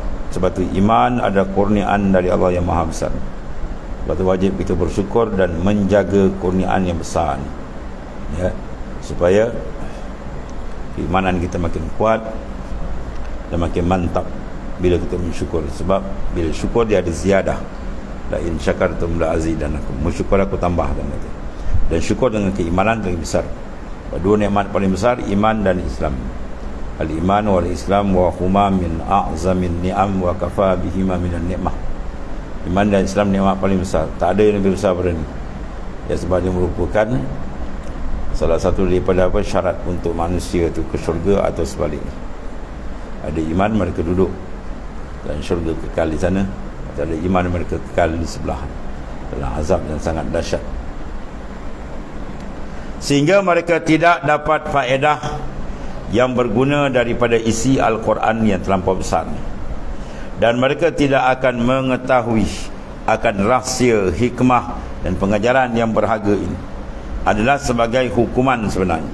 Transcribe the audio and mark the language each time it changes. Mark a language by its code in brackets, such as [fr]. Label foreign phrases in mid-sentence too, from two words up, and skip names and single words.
[ms] Sebab tu iman ada kurniaan dari Allah yang Maha Besar. Sebab tu wajib kita bersyukur dan menjaga kurniaan yang besar ni, ya, supaya keimanan kita makin kuat dan makin mantap bila kita mensyukur. Sebab bila syukur dia ada ziyadah. [ar] لئن شكرتم لأزيدنكم. [ms] Bersyukur aku tambahkan itu. Dan syukur dengan keimanan paling besar. Dua nikmat paling besar, iman dan Islam. [ar] الإيمان والإسلام وهما من أعظم النعم وكفى بهما من النعمة. [ms] Iman dan Islam nikmat paling besar. Tak ada yang lebih besar daripada ini. Ya, sebab dia merupakan Salah satu daripada syarat untuk manusia itu ke syurga atau sebaliknya. Ada iman, mereka duduk dan syurga kekal di sana, atau ada iman, mereka kekal di sebelah dalam azab yang sangat dahsyat, sehingga mereka tidak dapat faedah yang berguna daripada isi Al-Quran yang terlampau besar, dan mereka tidak akan mengetahui akan rahsia, hikmah dan pengajaran yang berharga ini adalah sebagai hukuman sebenarnya.